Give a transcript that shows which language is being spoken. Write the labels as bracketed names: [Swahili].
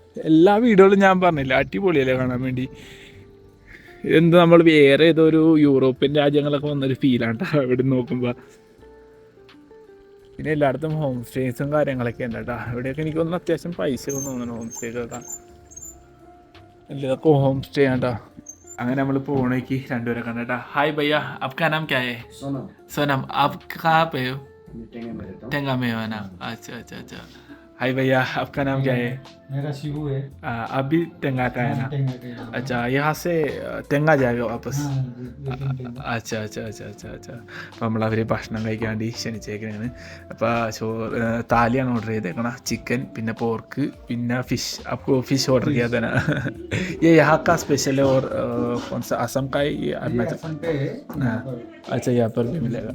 [Malayalam] എല്ലാ വീഡിയോകളും ഞാൻ പറഞ്ഞില്ല, അടിപൊളിയല്ലേ കാണാൻ വേണ്ടി. എന്ത് നമ്മൾ വേറെ ഏതൊരു യൂറോപ്യൻ രാജ്യങ്ങളൊക്കെ വന്നൊരു ഫീലാണ് കേട്ടോ ഇവിടെ നോക്കുമ്പോൾ. പിന്നെ എല്ലായിടത്തും ഹോം സ്റ്റേസും കാര്യങ്ങളൊക്കെ ഉണ്ട് കേട്ടോ. ഇവിടെയൊക്കെ എനിക്കൊന്ന് അത്യാവശ്യം പൈസ തോന്നുന്നു ഹോം സ്റ്റേക്കൊക്കെ. ഇതൊക്കെ ഹോം സ്റ്റേ ആട്ടോ. അങ്ങനെ നമ്മൾ പോണേക്ക് രണ്ടുപേരെ കണ്ടേട്ടാ. ഹായ് ഭയ്യ, [Hindi] आपका नाम क्या है? सोनम. आप कहाँ पे हो? टेंगा में हो ना? अच्छा. हाय भैया, आपका नाम क्या है? मेरा शिवू है। अभी टेंगा का है ना? अच्छा, यहाँ से टेंगा जाएगा वापस? अच्छा. [Malayalam] അപ്പോൾ നമ്മളവർ ഭക്ഷണം കഴിക്കാൻ വേണ്ടി ക്ഷണിച്ചേക്കണേണ്. അപ്പോൾ താലിയാണ് ഓർഡർ ചെയ്തേക്കണം. ചിക്കൻ, പിന്നെ പോർക്ക്, പിന്നെ ഫിഷ്. അപ്പോൾ [Hindi] ഫിഷ് ഓർഡർ किया था ना? ये यहाँ का स्पेशल है और कौन सा असम का है ये अरुणाचल? हाँ, अच्छा यहाँ पर भी मिलेगा.